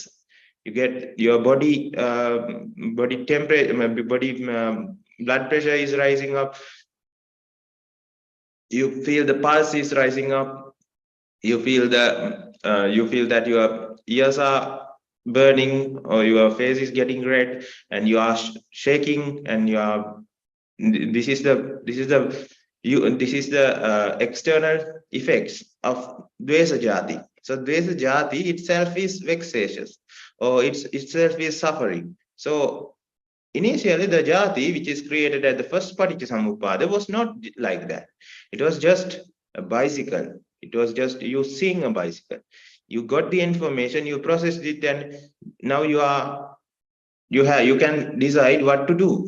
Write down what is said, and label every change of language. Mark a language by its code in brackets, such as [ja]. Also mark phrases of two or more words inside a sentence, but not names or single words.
[en] You get your body temperature, blood pressure is rising up, you feel the pulse is rising up, you feel that your ears are burning, or your face is getting red, and you are shaking, and you are this is the external effects of [pi] dvesa jati. [en] So [pi] dvesa jati [en] itself is vexatious, or itself is suffering. So initially the jati which is created at the first [pi] Paticca Samuppada [en] was not like that. It was just a bicycle. It was just you seeing a bicycle. You got the information, you processed it, and now you can decide what to do.